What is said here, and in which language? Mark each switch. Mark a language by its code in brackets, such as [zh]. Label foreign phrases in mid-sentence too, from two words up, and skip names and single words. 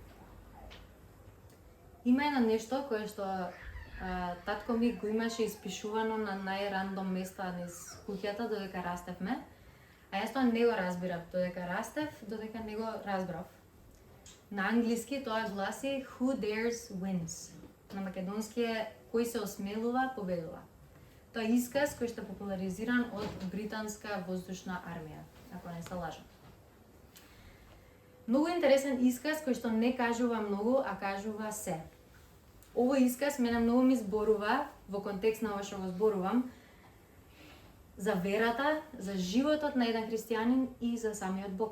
[mk] Има едно нешто кое што татко ми го имаше испишувано на најрандом места низ куќата додека растевме, а јас тоа не го разбирав додека растев, додека не го разбрав. На англиски тоа гласи [en] Who dares wins. [mk] На македонски е кој се осмелува победува. Тоа е исказ кој што е популаризиран од британска воздушна армија, ако не се лажам. Многу интересен исказ кој што не кажува многу, а кажува се. Овој исказ мене многу ми зборува во контекст на ова што го зборувам за верата, за животот на еден христијанин и за самиот Бог.